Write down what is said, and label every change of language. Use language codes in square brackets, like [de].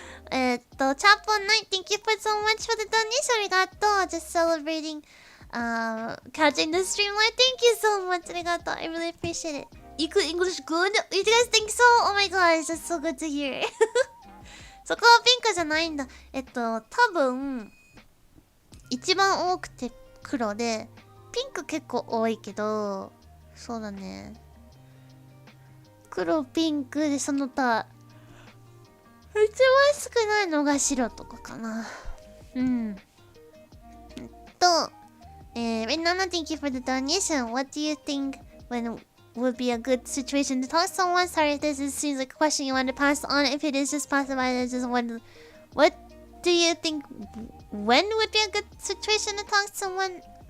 [en] チャッポンナイ thank you for so much for the donation. [ja] ありがとう。 [en] Just celebrating, catching the stream live. Thank you so much. [ja] ありがとう。 [en] I really appreciate it. Iku English good? You guys think so? Oh my gosh, that's so good to hear. [ja] そこはピンクじゃないんだ。多分、一番多くて黒で、ピンク結構多いけど、そうだね。黒、ピンクでその他、一番少ないのが白とかかな。 [en] Nana, thank you for the donation. What do you think when would be a good situation to talk to someone? Sorry if this seems like a question you want to pass on. If it is, just pass it by. I just wonder, what do you think when would be a good situation to talk to someone?